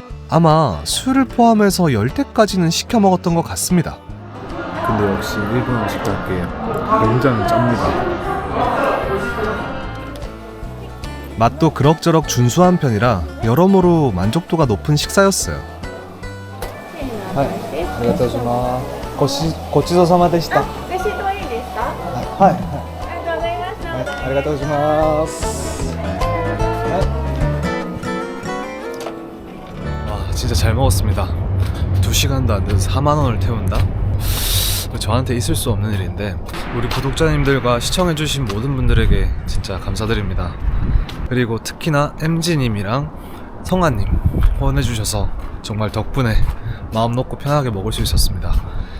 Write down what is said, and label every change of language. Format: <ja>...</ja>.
<ko>아마 술을 포함해서 10대까지는 시켜 먹었던 것 같습니다. 근데 역시 일본 음식답게 굉장히 짭니다. 맛도 그럭저럭 준수한 편이라 여러모로 만족도가 높은 식사였어요.</ko> <ja>はい、ありがとうございます。ごちそうさまでした。レシートはいいですか？はい、ありがとうございました。</ja> <ko>와 진짜 잘 먹었습니다. 2시간도 안 돼서 4만원을 태운다? 저한테 있을 수 없는 일인데 우리 구독자님들과 시청해주신 모든 분들에게 진짜 감사드립니다. 그리고 특히나 MG님이랑 성아님 후원해주셔서 정말 덕분에 마음 놓고 편하게 먹을 수 있었습니다.</ko>